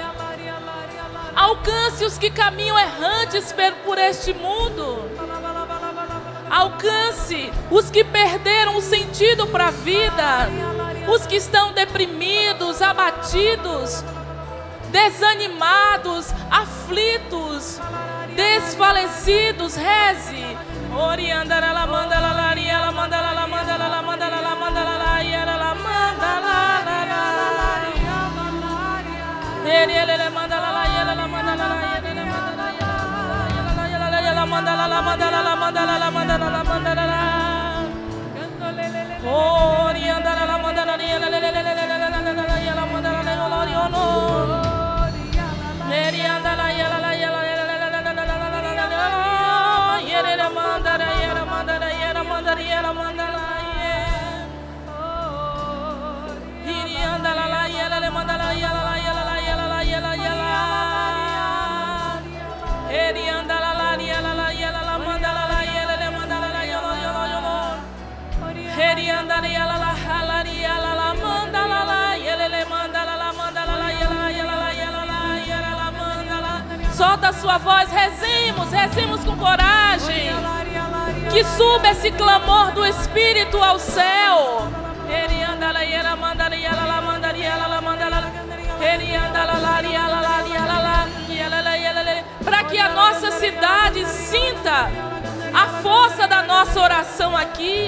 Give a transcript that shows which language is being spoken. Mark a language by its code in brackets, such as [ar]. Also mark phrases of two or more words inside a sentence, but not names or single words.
[pt] Alcance os que caminham errantes por este mundo. Alcance os que perderam o sentido para a vida. Os que estão deprimidos, abatidos, desanimados, aflitos, desfalecidos. Reze. Oriandara la manda la la la manda la manda la manda la manda la la la manda la ele manda la la la manda la la manda la manda la manda la manda la manda la Oriandara la manda la la manda la Merianda la la la yere manda la yere manda la yere manda la yere manda la Irianda la la yere manda la yere la yere la yere la yere yere Erianda la la yere la yere la manda la yere manda la yere Erianda la yere la la yere la manda la yere manda la manda la yere yere la yere la manda la Solta a sua voz, rezemos com coragem. Que suba esse clamor do Espírito ao céu. Para que a nossa cidade sinta a força da nossa oração aqui.